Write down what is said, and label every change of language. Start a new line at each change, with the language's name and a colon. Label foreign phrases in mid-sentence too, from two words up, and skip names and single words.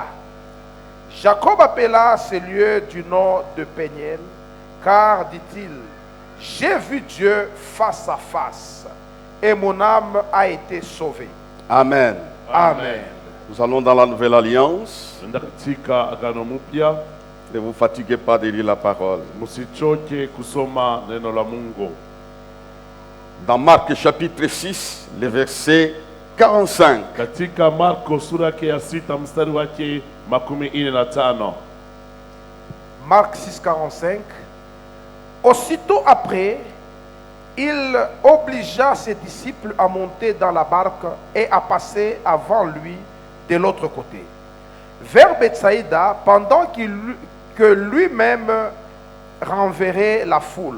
French: Jacob appela ce lieu du nom de Péniel, car, dit-il, « J'ai vu Dieu face à face, et mon âme a été sauvée. » Amen. Amen. Nous allons dans la nouvelle alliance.
Swahili: Tunaenda katika agano mpya.
French: Ne vous fatiguez pas de lire la parole.
Swahili: Msichoke kusoma neno la Mungu.
French: Dans Marc chapitre 6, le verset 45.
Swahili: Katika Marko sura yake ya 6 mstari wake 45.
French: Marc 6, 45. Aussitôt après, il obligea ses disciples à monter dans la barque et à passer avant lui de l'autre côté, vers Bethsaïda, pendant que lui-même renverrait la foule.